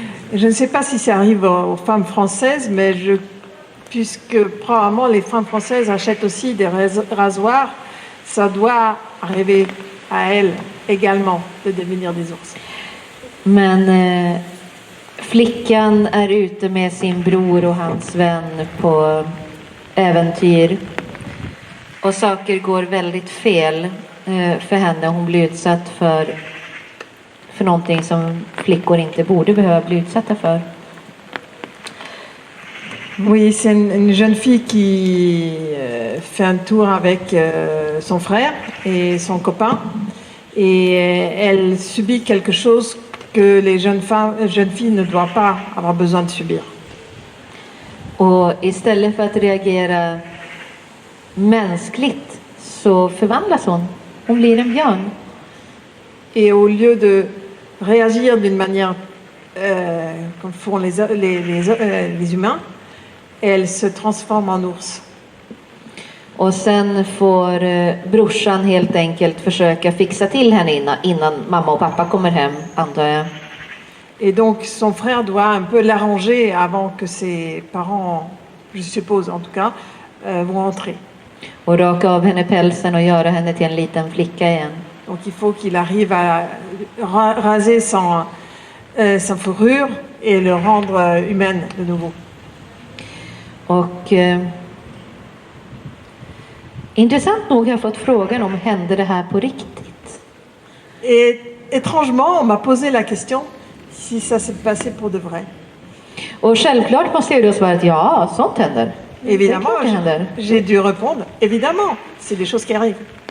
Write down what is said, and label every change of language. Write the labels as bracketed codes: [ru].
[fr] Je ne sais pas si ça arrive aux femmes françaises, mais puisque probablement les femmes françaises achètent aussi des rasoirs, ça doit arriver à elles également de devenir des ours. [sv] Men flickan är ute med sin bror och hans vän på äventyr. Och saker går väldigt fel för henne. Hon blir utsatt för någonting som flickor inte borde behöva bli utsatta för. [fr] Oui, c'est une jeune fille qui fait un tour avec son frère et son copain. Et elle subit quelque chose que les jeunes filles ne doivent pas avoir besoin de subir. [sv] Och istället för att reagera mänskligt så förvandlas hon. Hon blir en björn. [fr] Et au lieu de réagir d'une manière comme font les humains, elle se transforme en ours. [sv] Och sen får brorsan helt enkelt försöka fixa till henne innan mamma och pappa kommer hem, antar jag. [fr] Et donc son frère doit un peu l'arranger avant que ses parents, je suppose en tout cas, vont entrer. [sv] Och raka av henne pälsen och göra henne till en liten flicka igen. [fr] Donc il faut qu'il arrive à raser sa fourrure et le rendre humaine de nouveau. [sv] Och intressant nog har jag fått frågan om hände det här på riktigt? [fr] Et étrangement, on m'a posé la question si ça s'est passé pour de vrai. [sv] Och självklart måste jag då svara att ja, sånt händer. [fr] Évidemment, [sv] Det är klart det händer. [fr] j'ai dû répondre, évidemment, c'est des choses qui arrivent.